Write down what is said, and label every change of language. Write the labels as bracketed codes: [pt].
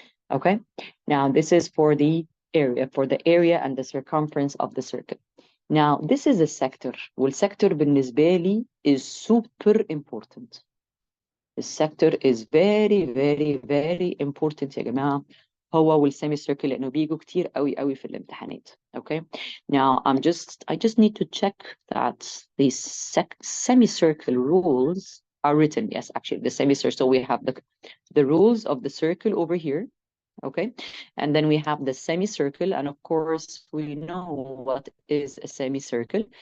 [en] Okay, now this is for the area and the circumference of the circle. Now this is a sector. [ar] والسector بالنسبة لي [en] is super important. The sector is very very very important [ar] يا جماعة. هو والsemicircle لأنه بيجوا كتير قوي قوي في الامتحانات. [en] Okay, now I just need to check that the semicircle rules are written. Yes, actually the semicircle. So we have the rules of the circle over here. Okay, and then we have the semicircle, and of course we know what is a semicircle.